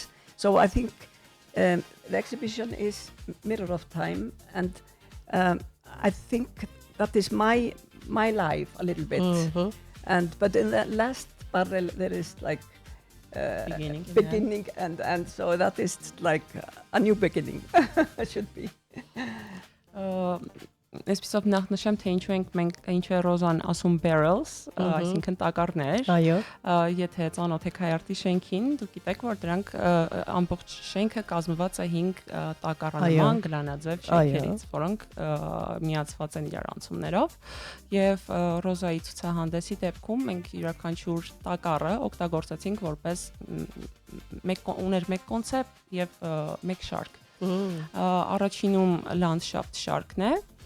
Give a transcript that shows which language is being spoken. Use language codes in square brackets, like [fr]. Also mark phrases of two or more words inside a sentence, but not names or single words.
[en] So I think the exhibition is mirror of time, and I think that is my life a little bit. But in the last barrel there is like beginning and so that is like a new beginning. It should be. [hy] Այսպեսով նախնշեմ, թե ինչու է Ռոզան ասում barrels, այսինքն տակառներ։ Այո։ Եթե ծանոթ եք Հայարտի շենքին, դուք գիտեք, որ դրանք ամբողջ շենքը կազմված է 5 տակառանման գլանաձև շենքերից, որոնք միացված են իրար անցումներով, եւ Ռոզայի ցուցահանդեսի դեպքում մենք յուրաքանչյուր տակառը օգտագործեցինք որպես ուներ մեկ կոնցեպտ եւ մեկ շարք։ Առաջինում լանդշաֆտ շարքն է,